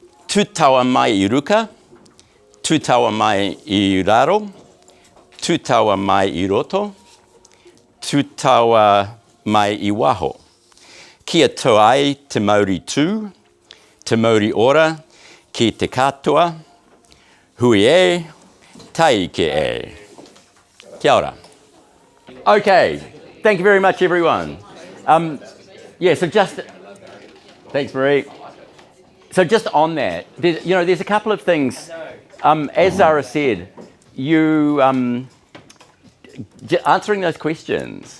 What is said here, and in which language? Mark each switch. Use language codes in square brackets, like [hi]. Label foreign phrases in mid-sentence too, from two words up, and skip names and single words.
[mi] Tu taua mai I ruka, tu taua mai I raro, tu taua mai I roto, tu taua mai I waho. Kia tau ai te Māori tū, te Māori ora, ki te katoa, hui e, tai ke e. Kia ora. [en] Okay, thank you very much, everyone. Thanks, Marie. So just on that, there's a couple of things. As Zara said, you answering those questions.